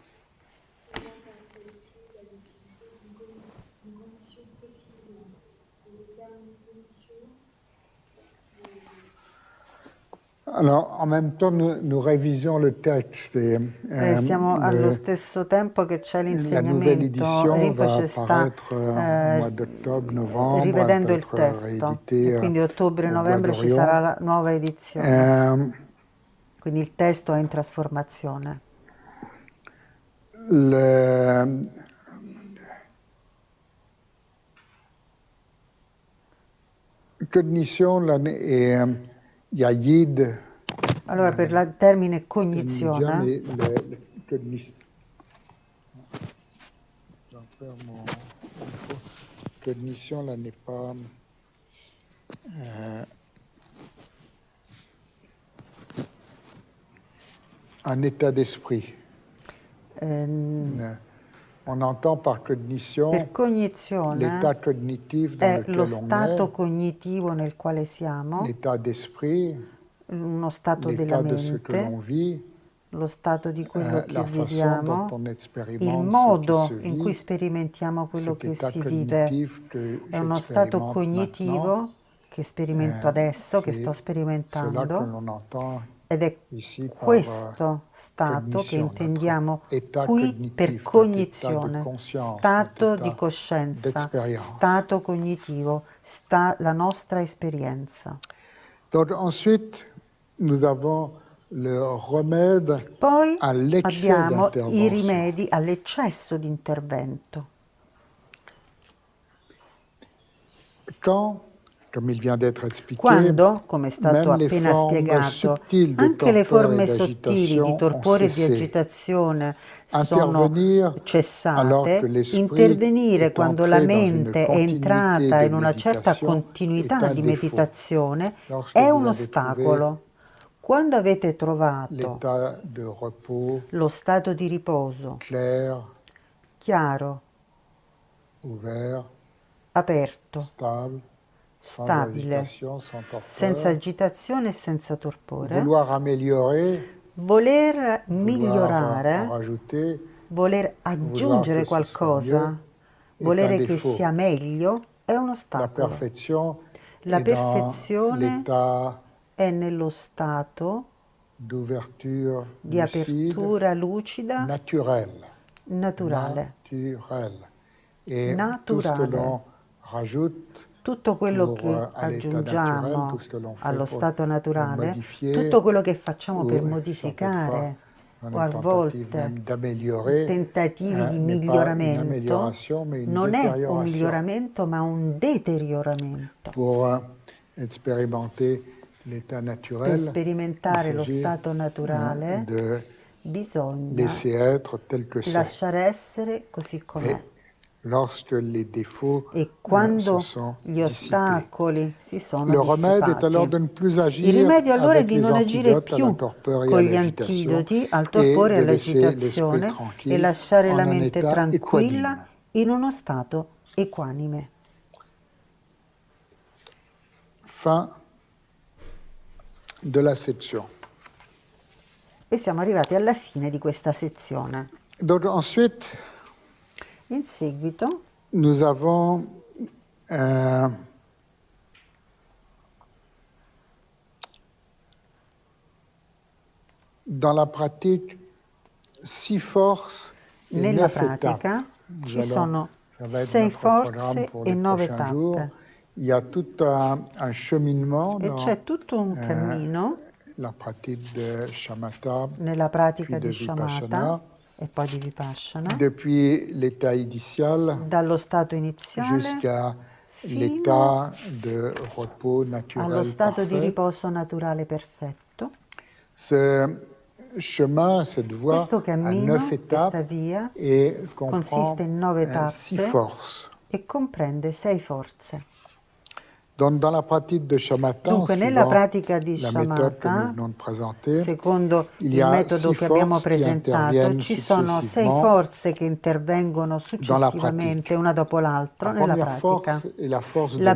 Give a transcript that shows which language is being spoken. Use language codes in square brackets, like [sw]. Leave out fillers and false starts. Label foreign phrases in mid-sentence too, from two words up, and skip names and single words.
[fr] Alors, en même temps, nous révisions le texte et [it] Stiamo allo stesso tempo che c'è [fr] la nouvelle [it] l'insegnamento, [fr] édition va [it] Rinpoche sta [fr] apparaître au mois d'octobre, novembre, elle [it] rivedendo [fr] peut [it] il [fr] être [it] testo e [fr] rééditée [it] quindi [fr] au Bois [it] ottobre-novembre ci [fr] d'Orion. [it] sarà la nuova edizione, quindi il testo è in trasformazione. [fr] Le cognition et Yayid, [it] Allora, per il termine Cognition, cognizione, [fr] mais le cognition. Cognition, là, n'est pas. Un état d'esprit. On entend par cognition [it] per cognizione [fr] l'état cognitif dans [it] è lo [fr] lequel on [it] stato [fr] est, [it] cognitivo nel quale siamo, [fr] l'état d'esprit, [it] uno stato della [fr] l'état de ce que l'on [it] mente, [fr] vit, [it] lo stato di quello che [fr] la façon dont [it] viviamo, [fr] on [it] il [fr] expérimente ce qui se [it] modo in cui [fr] vit, [it] sperimentiamo quello [fr] cet [it] che [fr] état [it] si vive. [fr] cognitif que [it] È uno stato [fr] j'expérimente maintenant, [it] cognitivo che sperimento adesso, che sto [fr] c'est cela que [it] sperimentando, [fr] l'on entend [it] ed è [fr] ici par [it] questo stato che [fr] cognition, notre [it] intendiamo [fr] état [it] qui per [fr] cognitif, notre état de [it] cognizione, [fr] conscience, notre [it] stato di [fr] état [it] coscienza, [fr] d'expérience. [it] stato cognitivo, la nostra esperienza. [fr] Donc ensuite, nous avons le remède [it] Poi [fr] à l'excès [it] abbiamo i [fr] d'intervention. [it] rimedi all'eccesso di intervento. [fr] Quand, comme il vient d'être expliqué, [it] Quando, come è stato [fr] même les [it] appena [fr] formes [it] spiegato, [fr] subtiles de [it] anche le [fr] torpeur et [it] forme sottili di [fr] d'agitation ont [it] torpore e di [fr] cessé. [it] agitazione sono [fr] Intervenir alors que [it] cessate, [fr] l'esprit [it] intervenire [fr] est [it] quando la [fr] entré dans une [it] mente è [fr] continuité [it] entrata [fr] de [it] in una certa [fr] méditation est [it] continuità [fr] un [it] di [fr] défaut. [it] meditazione [fr] Lorsque [it] è [fr] vous [it] un [fr] avez trouvé [it] ostacolo. Quando avete trovato [fr] l'état de repos [it] lo stato di riposo [fr] clair, [it] chiaro, [fr] ouvert, [it] aperto, [fr] stable, sans [it] stabile, [fr] agitation, sans [it] senza [fr] torpeur, [it] agitazione e senza torpore, [fr] vouloir améliorer, [it] voler [fr] vouloir en [it] migliorare, [fr] rajouter, [it] voler [fr] vouloir [it] aggiungere [fr] que ce soit mieux, [it] qualcosa, [fr] est un [it] volere che [fr] défaut. [it] sia meglio, è un [fr] La [it] ostacolo. [fr] perfection [it] La [fr] est dans [it] perfezione [fr] l'état [it] è nello stato [fr] d'ouverture [it] di [fr] lucide, [it] apertura lucida, [fr] naturel. [it] naturale. [fr] Naturel. Et tout ce que [it] Naturale. [fr] l'on rajoute [it] Tutto quello [fr] pour [it] che [fr] à l'état naturel, tout [it] aggiungiamo [fr] ce que l'on fait [it] allo [fr] pour [it] stato [fr] le [it] naturale, [fr] modifier, [it] tutto quello che facciamo per [fr] ou sans quelquefois [it] modificare [fr] dans [it] o [fr] les [it] a [fr] tentatives [it] volte [fr] même d'améliorer, [it] tentativi di [fr] n'est pas une [it] miglioramento, [fr] amélioration, mais une [it] non è un [fr] détérioration. [it] miglioramento ma un deterioramento. [fr] Pour expérimenter l'état [it] Per [fr] naturel, il [it] sperimentare lo [fr] s'agit [it] stato naturale [fr] de [it] bisogna [fr] laisser être tel que c'est. [it] lasciare essere così com'è. [fr] Et lorsque les défauts [it] E [fr] se [it] quando [fr] sont [it] gli [fr] dissipés. [it] ostacoli si sono [fr] Le remède est alors de [it] dissipati. [fr] ne plus [it] Il [fr] agir [it] rimedio allora è [fr] avec [it] di [fr] les [it] non agire [fr] antidotes à la [it] più [fr] torpeur et [it] con [fr] à [it] gli [fr] l'agitation [it] antidoti al [fr] et [it] torpore e [fr] de laisser l'esprit [it] all'agitazione e [fr] tranquille [it] lasciare la [fr] en un [it] mente [fr] état [it] tranquilla [fr] équanime. [it] in uno stato equanime. [fr] Fin de la section. [it] E siamo arrivati alla fine di questa sezione. [fr] Donc ensuite, [it] In seguito [fr] nous avons dans la pratique 6 forces et [it] nella [fr] 9 étapes. [it] pratica [fr] Nous [it] ci [fr] allons, [it] sono [fr] ça va être [it] 6 [fr] notre programme [it] forze [fr] pour [it] e [fr] les [it] 9 [fr] prochains jours. [it] tappe. [fr] Il y a tout un cheminement [it] E [fr] dans [it] c'è tutto un cammino [fr] la pratique de Shamatha, [it] nella pratica [fr] puis de [it] di Shamatha [fr] Vipassana, [it] e poi di Vipassana, [fr] depuis l'état initial [it] dallo stato iniziale [fr] jusqu'à l'état de repos [it] allo [fr] naturel [it] stato di [fr] parfait. [it] riposo naturale perfetto. [fr] Ce chemin, cette voie [it] Questo [fr] a 9 [it] cammino, questa [fr] étapes [it] via, [fr] et [it] consiste [fr] comprend [it] in 9 [fr] 6 [it] tappe [fr] forces. [it] e comprende 6 forze. [fr] Dans la pratique de Shamatha, [it] Dunque, nella [fr] suivant [it] pratica di [fr] la méthode que nous [it] Shamatha, [fr] venons de présenter, [it] secondo [fr] il y [it] il [fr] a [it] metodo [fr] 6 [it] che abbiamo [fr] forces qui [it] presentato, [fr] interviennent [it] ci sono 6 [fr] successivement [it] forze che intervengono [fr] dans la pratique. [it] successivamente, una dopo l'altra, [fr] La [it] nella [fr] première [it] pratica. [fr] force est la force de